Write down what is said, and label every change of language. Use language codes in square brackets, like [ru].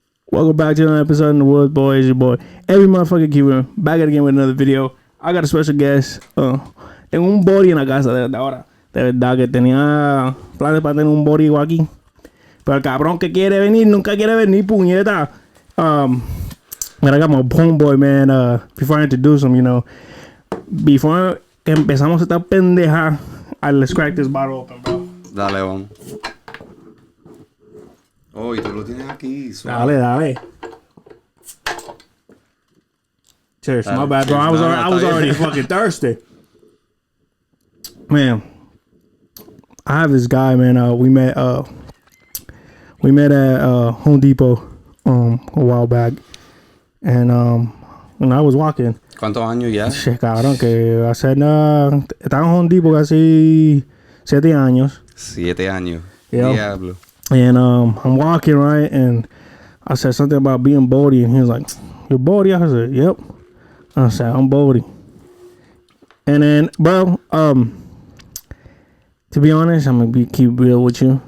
[en] Welcome back to another episode of the WOODZ, boys. Your boy, every motherfucking keeper, back at again with another video. I got a special guest. [es] Tengo un body en la casa desde ahora. De verdad que tenía planes para tener un body aquí. Pero el cabrón que quiere venir nunca quiere venir, puñeta. [en] But I got my homeboy, man. Before I introduce him, before [es] que empezamos esta pendeja, [en] let's crack this bottle open, bro. [es] Dale, vamos. Oh, y tú lo tienes aquí. Suave. Dale. [en] Cheers. My bad, bro. Cheers. I was already fucking thirsty. Man, I have this guy, man. We met at Home Depot a while back, and when I was walking. [es] ¿Cuántos años ya? Shit, cabrón, que hace estaba en Home Depot casi 7 años. 7 años. Yep. Diablo. [en] And I'm walking, right, and I said something about being Bodie, and he was like, "You're Bodie?" I said, "Yep." I said, "I'm Bodie." And then, bro, to be honest, I'm gonna keep real with you.